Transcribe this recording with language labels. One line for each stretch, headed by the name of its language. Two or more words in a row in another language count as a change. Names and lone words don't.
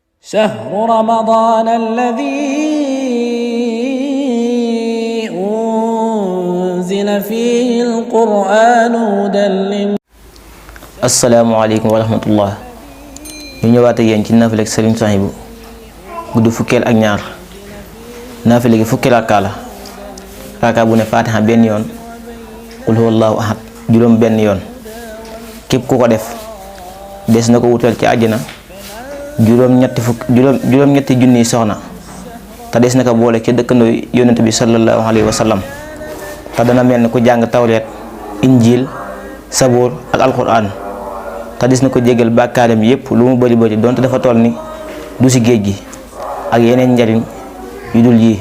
Arabic: شهر رمضان الذي أنزل فيه القرآن هدى للناس. السلام عليكم ورحمة الله.
Wolof: ñu ñëwaat ak yéen ci naafila Sëriñ Suhaybu gudd fukkeel ak ñaar. naafila gi fukki rakka la. rakka bu ne Faatiha benn yoon,
Arabic: قل هو الله أحد
Wolof: juróom benn yoon. képp ku ko def des na ko wutal ci àjjana juróom-ñetti junniy soxna, te des na ko boole ci dëkkandoo yonent bi
Arabic: صلى الله عليه وسلم,
Wolof: te dana mel ni ku jàng tawreet, injil, saboor ak alquran, te des na ko jégal bàkkaaram yépp lu mu bari bari donte dafa toll ni du si géej gi, ak yeneen njariñ yu dul yi.